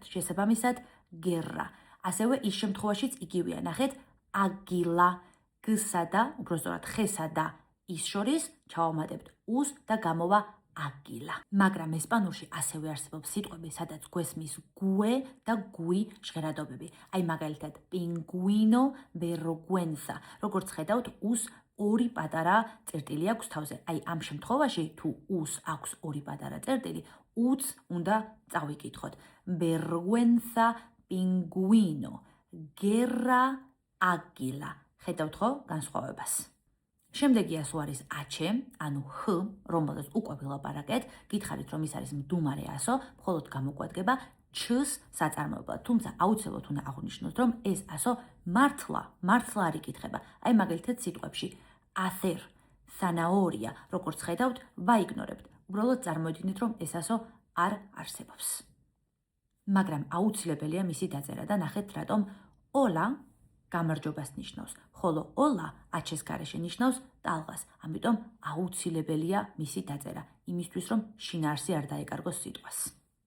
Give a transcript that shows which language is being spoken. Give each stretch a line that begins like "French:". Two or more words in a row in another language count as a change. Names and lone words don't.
Georgian: შესაბამისად, guerra. ასევე ის შემთხვევაშიც იგივეა, ნახეთ, águila, G-სა და, უბრალოდ X-სა და I-ს შორის ჩავამატებთ U-ს და გამოვა águila. მაგრამ ესპანურში ასევე არსებობს სიტყვები, სადაც გვესმის gue და gui ჟღერადობები. აი მაგალითად,
Spanish: pingüino, vergüenza.
Georgian: როგორც ხედავთ, U-ს ორი პატარა წერტილი აქვს თავზე. აი ამ შემთხვევაში, თუ U-ს აქვს ორი პატარა წერტილი, U-ს უნდა წავიკითხოთ.
Spanish: vergüenza, pingüino, guerra, águila.
Georgian: ხედავთ ხო განსხვავებას? შემდეგი ასო არის H, ანუ X, რომელზეც უკვე ვილაპარაკეთ. გითხარით, რომ ის არის მდუმარე ასო, მხოლოდ გამოგვადგება Ch-ს საწარმოებლად. თუმცა აუცილებლად უნდა აღვნიშნოთ, რომ ეს ასო მართლა არ იკითხება. აი მაგალითად სიტყვებში
Spanish: hacer, zanahoria,
Georgian: როგორც ხედავთ, ვაიგნორებთ. უბრალოდ წარმოიდგინეთ, რომ ეს ასო არ არსებობს. მაგრამ აუცილებელია მისი დაწერა და ნახეთ, რატომ hola გამარჯობას ნიშნავს, ხოლო hola H-ს გარეშე ნიშნავს ტალღას. ამიტომ აუცილებელია მისი დაწერა, იმისთვის რომ შინაარსი არ დაეკარგოს სიტყვას.